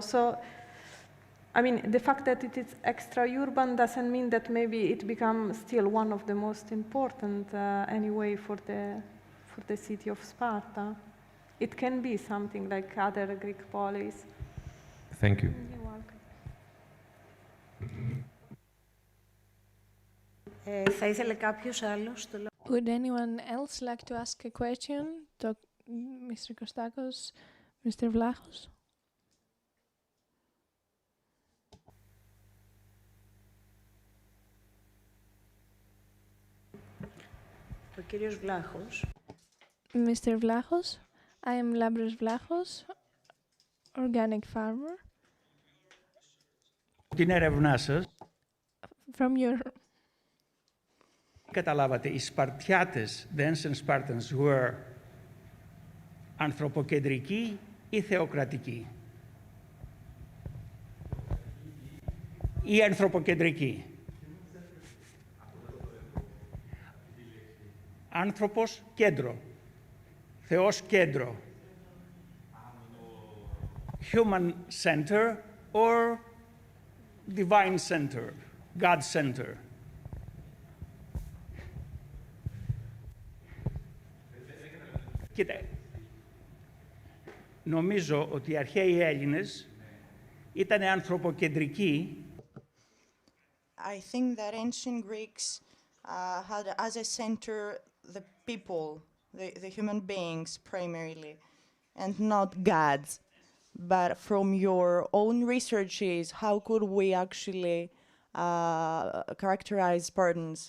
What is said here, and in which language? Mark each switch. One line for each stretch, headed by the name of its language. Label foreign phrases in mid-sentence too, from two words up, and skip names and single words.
English: So, I mean, the fact that it is extra-urban doesn't mean that maybe it becomes still one of the most important anyway for the city of Sparta. It can be something like other Greek polis. Thank you. You're welcome.
Greek: Θα ήθελε κάποιος άλλος το λόγο?
English: Would anyone else like to ask a question? Mr. Kostakos, Mr. Vlachos?
Greek: Ο κύριος Βλάχος.
English: Mr. Vlachos, I am Labros Vlachos, organic farmer.
Greek: Την έρευνά σας,
English: From your...
Greek: καταλάβατε, οι Σπαρτιάτες,
English: the ancient Spartans, were
Greek: ανθρωποκεντρικοί ή θεοκρατικοί? Ή ανθρωποκεντρικοί? Άνθρωπος κέντρο, Θεός κέντρο.
English: Human center or divine center, God center.
Greek: Κοίτα, νομίζω ότι οι αρχαίοι Έλληνες ήταν ανθρωποκεντρικοί.
English: I think that ancient Greeks had as a center the people, the human beings primarily, and not gods. But from your own researches, how could we actually characterize Spartans?